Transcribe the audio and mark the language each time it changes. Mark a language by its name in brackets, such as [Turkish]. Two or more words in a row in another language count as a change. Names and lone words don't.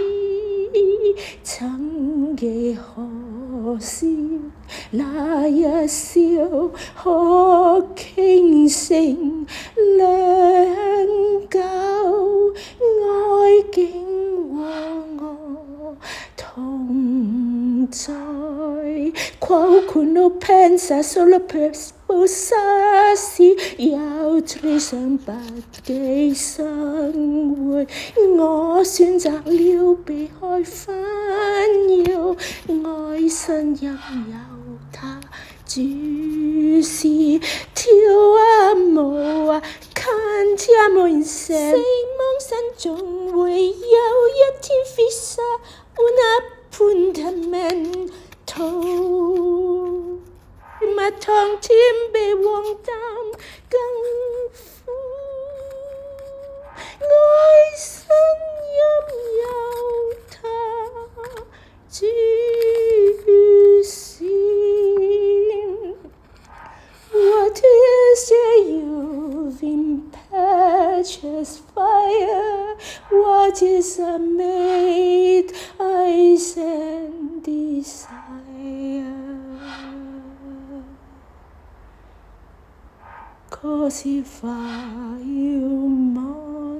[Cantonese] 曾幾可惜，那一笑可傾城兩久，愛竟和我同在。 [Italian] Qualcuno pensa solo per sposarsi, gli altri [Cantonese] 想不羈生活，我選擇了避開煩擾，愛神任由他主事。跳啊舞啊，看天無言赦，希望神總會有一天 [Italian] fissa un appuntamento。 [Cantonese] 密堂前比荒誕更苦，愛神任由他主事。 [English] What is your youth impetuous fire? What is a maid ice and desire? [Italian] Così fa il mondo.